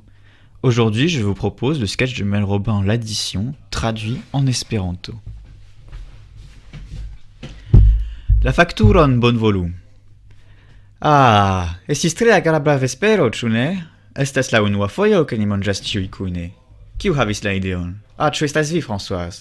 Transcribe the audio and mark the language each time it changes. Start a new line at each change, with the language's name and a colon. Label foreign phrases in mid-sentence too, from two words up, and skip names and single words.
French: Aujourd'hui, je vous propose le sketch de Emmanuel Robin L'Addition, traduit en espéranto.
Esperanto: La fakturon bonvolu. Ah, estis tre agrabla vespero, ĉu ne? Estas la unua fojo, ke ni manĝas ĉiuj kune. Kiu havis la ideon? Ah, ĉu estas vi, Françoise?